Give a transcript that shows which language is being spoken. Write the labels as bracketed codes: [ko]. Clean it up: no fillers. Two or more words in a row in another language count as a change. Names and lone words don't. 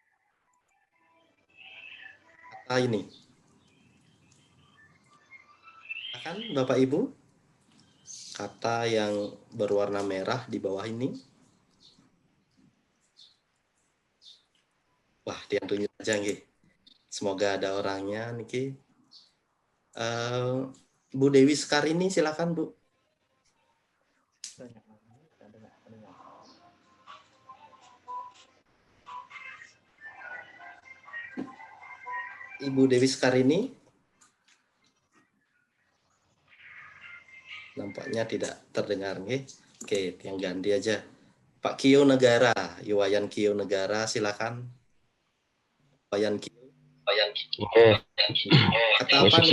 [id] Kata ini. Silakan Bapak Ibu. Kata yang berwarna merah di bawah ini. Wah, diantunya aja nggih. Semoga ada orangnya niki. Bu Dewi Sekarini, silakan Bu. Ibu Dewi Sekarini. Nampaknya tidak terdengar nggih. Oke, yang ganti aja. Pak Kio Negara, Iwayan Kio Negara, silakan. Iwayan Kio. Oke. Kata apa nih?